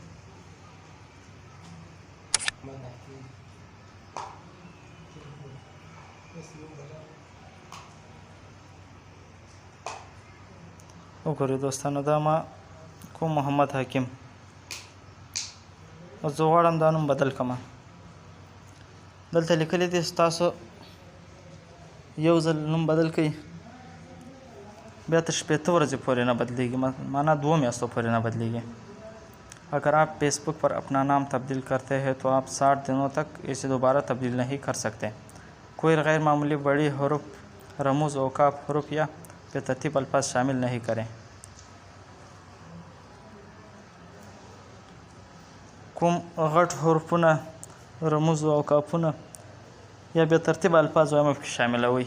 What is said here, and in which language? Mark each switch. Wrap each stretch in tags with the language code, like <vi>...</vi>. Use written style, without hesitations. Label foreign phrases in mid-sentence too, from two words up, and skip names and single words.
<ps>وګورئ دوستانو دا ما کوم محمد حکیم، او زه غواړم دا نوم بدل کړم. دلته لیکلی دي چې تاسو یو ځل نوم بدل کړئ بیا تر شپېته ورځې پورې نه بدلیږي، माना 2 میاشتوں پورې نه بدلیږي.</ps> <ur>اگر آپ فیس بک پر اپنا نام تبدیل کرتے ہیں تو آپ 60 دنوں تک اسے دوبارہ تبدیل نہیں کر سکتے. کوئی غیر معمولی بڑی حروف، رموز، اوقاف، حروف یا بے ترتیب الفاظ شامل نہیں کریں.</ur> <ps>کوم غټ حروفونه، رموز او اوقافونه یا بې ترتیب الفاظ وایم پکې شاملوئ.</ps>